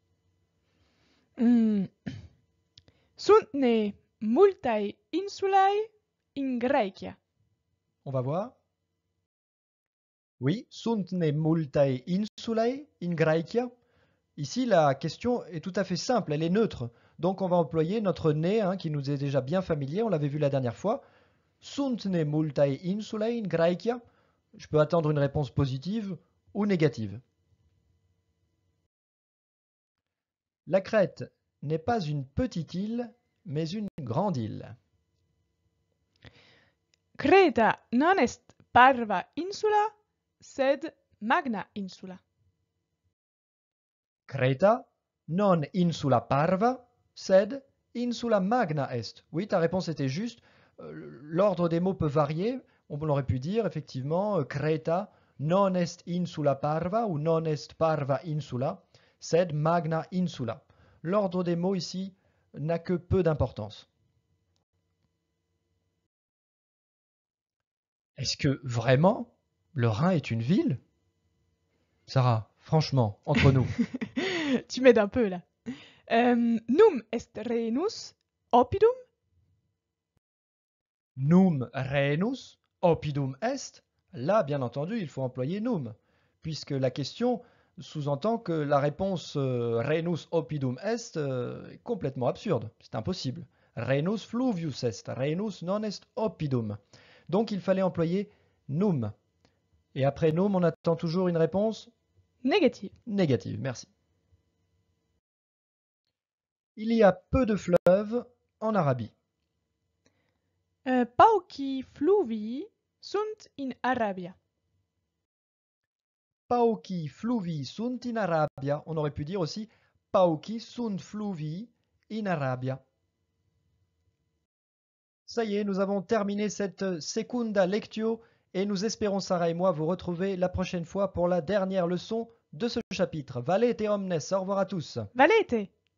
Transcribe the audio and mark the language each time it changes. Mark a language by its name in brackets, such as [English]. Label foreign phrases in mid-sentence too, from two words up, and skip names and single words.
[Latin] Sunt ne multae insulae in Graecia. [French] On va voir. Oui, [Latin] sunt ne multae insulae in Graecia. [French] Ici, la question est tout à fait simple, elle est neutre. Donc on va employer notre ne hein, qui nous est déjà bien familier, on l'avait vu la dernière fois. [Latin] Sunt ne multae insulae in Graecia. [French] Je peux attendre une réponse positive ou négative. La Crète n'est pas une petite île, mais une grande île. [Latin] Creta non est parva insula, sed magna insula. Creta non insula parva, sed insula magna est. [French] Oui, ta réponse était juste. L'ordre des mots peut varier. On aurait pu dire effectivement [Latin] Creta non est insula parva ou non est parva insula, sed magna insula. [French] L'ordre des mots ici n'a que peu d'importance. Est-ce que vraiment le Rhin est une ville? Sarah, franchement, entre nous. Tu m'aides un peu là. [Latin] Num est Rhenus oppidum? Num Rhenus oppidum est. [French] Là, bien entendu, il faut employer num, puisque la question sous-entend que la réponse [Latin] Rhenus oppidum est [French] est complètement absurde. C'est impossible. [Latin] Rhenus fluvius est. Rhenus non est oppidum. [French] Donc il fallait employer num. Et après num, on attend toujours une réponse Négative. négative. Merci. Il y a peu de fleuves en Arabie. [Latin] Pauci fluvii sunt in Arabia. Pauci fluvii sunt in Arabia. On aurait pu dire aussi Pauci sunt fluvii in Arabia. [French] Ça y est, nous avons terminé cette [Latin] secunda lectio [French] et nous espérons, Sarah et moi, vous retrouver la prochaine fois pour la dernière leçon de ce chapitre. [Latin] Valete omnes, [French] au revoir à tous. [Latin] Valete!